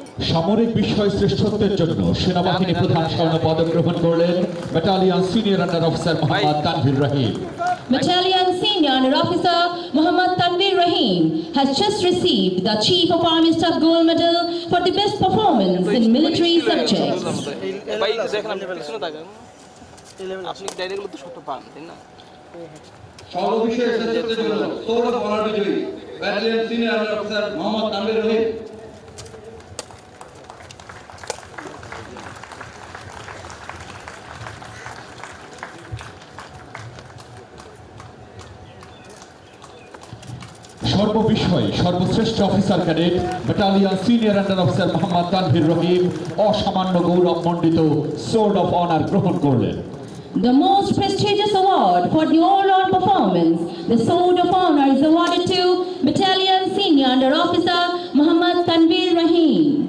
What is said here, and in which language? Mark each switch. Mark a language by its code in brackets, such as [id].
[bn] সামরিক বিষয় শ্রেষ্ঠত্বের জন্য সেনাবাহিনী প্রধান স্বর্ণ পদক গ্রহণ করলেন battalion senior under officer Mohammad Tanvir Rahim. [en] Battalion Senior Under Officer Muhammad Tanvir Rahim has just received the Chief of Army Staff Gold Medal for the best performance in military subjects. [bn] ভাই দেখেন আপনি পিছনে থাকেন আপনি ডাইরেক্টলি তো শত পান তাই না সর্ববিষয়ে শ্রেষ্ঠত্বের জন্য সৌরভ বলার বিজয়ী battalion senior under officer Mohammad Tanvir রহিম। সর্ববিষয়ে সর্বশ্রেষ্ঠ officer cadet battalion senior under officer Mohammad Tanvir রহিম অসামান্য গৌরব মণ্ডিত সোর্ড অফ অনার গ্রহণ করলেন। [en] The most prestigious award for the all-round performance, the Sword of Honor, is awarded to Battalion Senior Under Officer Muhammad Tanvir Rahim.